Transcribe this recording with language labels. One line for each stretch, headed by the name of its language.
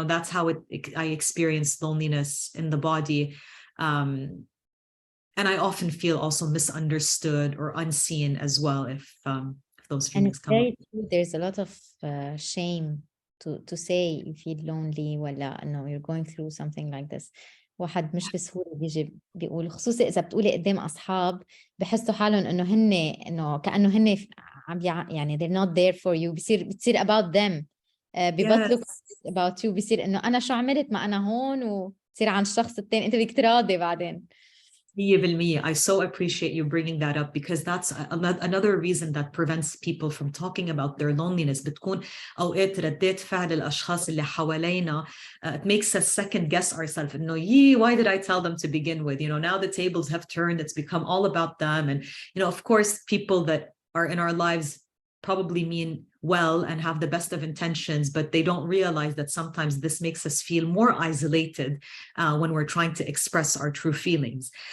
English: That's how I experience loneliness in the body. And I often feel also misunderstood or unseen as well if those feelings come up. There's a lot of shame to say you feel lonely
Arabic: ولا إنه
English: you're going through something like this.
Arabic: واحد مش بسهولة بيجي بيقول، خصوصي إذا بتقولي قدام أصحاب بحسوا حالهم إنه كأنه هن يعني
English: they're not there for you.
Arabic: بتصير
English: about them.
Arabic: ببطلوا
English: Yes. about you.
Arabic: بيصير إنه أنا شو عملت ما أنا هون، وتصير عن الشخص التاني أنت بدك تراضي بعدين.
English: 100%. I so appreciate you bringing that up because that's another reason that prevents people from talking about their loneliness.
Arabic: بتكون أوقات ردات فعل الأشخاص اللي حوالينا
English: it makes us second guess ourselves. No, why did I tell them to begin with? Now the tables have turned. It's become all about them. And, of course, people that are in our lives probably mean well and have the best of intentions, but they don't realize that sometimes this makes us feel more isolated when we're trying to express our true feelings.